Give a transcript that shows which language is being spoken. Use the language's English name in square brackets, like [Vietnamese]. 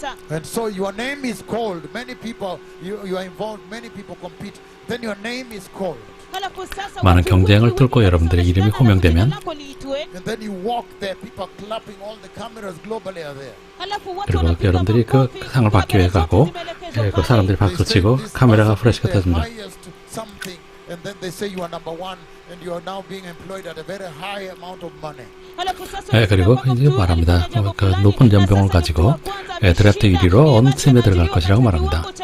[English] And so your name is called. Many people, you are involved. Many people compete. Then your name is called. [Korean] 많은 경쟁을 뚫고 여러분들의 이름이 호명되면 [English] And then you walk there. People are clapping. All the cameras globally are there. [Korean] 그리고 여러분들이 그 상을 받기 위해 가고 그 사람들이 박수 치고 카메라가 프레시가 터집니다. [English] and then they say you are number one, and you are now being employed at a very high amount of money. [Korean] 그리고 이제 말합니다. 그 높은 연봉을 가지고 드래프트 1위로 언팀에 들어갈 것이라고 말합니다.